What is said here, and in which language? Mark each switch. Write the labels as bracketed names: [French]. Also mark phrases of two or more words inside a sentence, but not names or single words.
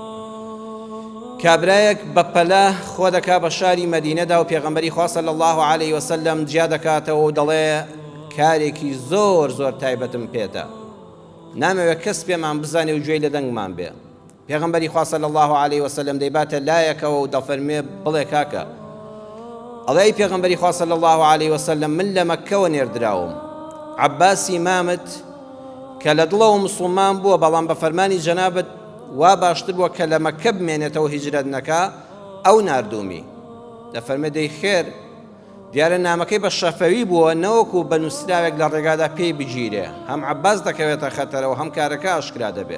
[Central Kurdish] کابرایەک بە پەلە خۆ دەکا بە شاری مەدینەدا و پێغەمبەری خوا [Arabic] صلی الله عليه وسلم [Central Kurdish] جیا دەکاتەوە و دەڵێ کارێکی زۆر زۆر تایبەتم پێتە، نامەوێت کەس پێمان بزانێ و گوێی لە دەنگمان بێ. پێغەمبەری خوا [Arabic] صلی الله عليه وسلم [Central Kurdish] دەیباتە لایەکەوە و دەفەرمێ بڵێ کاکە، ئەڵێ پێغەمبەری خوا [Arabic] صلی الله عليه وسلم [Central Kurdish] من لە مەککەوە نێردراوم، عەباسی مامت کە لە دڵەوە موسڵمان بووە بەڵام بە فەرمانی جەنابەت وا باشتر بووە کە لە مەککە بمێنێتەوە هیجرەت نەکا، ئەو ناردوومی. دەفەرمێ دەی خێر، دیارە نامەکەی بە شەفەوی بووە نەوەکو بە نووسراوێک لە ڕێگادا پێی بگیرێ، هەم عەباس دەکەوێتە خەتەرەوە هەم کارەکە ئاشکرا دەبێ.